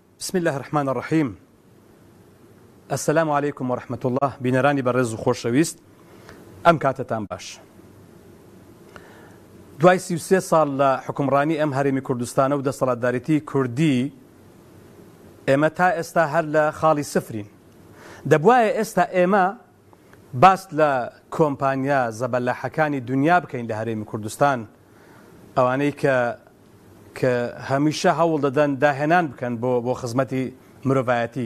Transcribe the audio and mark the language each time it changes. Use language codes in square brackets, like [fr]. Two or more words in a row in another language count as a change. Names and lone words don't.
[ar] بسم الله الرحمن الرحيم. السلام عليكم ورحمة الله. [ckb] بینەرانی بەڕێز و خۆشەویست، ئەم کاتتان باش. دوای 33 ساڵ لە حکومڕانی ئەم هەرێمی کوردستانە و دەسەڵاتدارێتی کوردی ئێمە تا ئێستا هەر لە خاڵی سفرین. دەبوایە ئێستا ئێمە باس لە کۆمپانیا زەبەلاحەکانی دنیا بکەین لە هەرێمی کوردستان، ئەوانەی کە هەمیشە هەوڵ دەدەن داهێنان بکەن بۆ خزمەتی مرۆڤایەتی.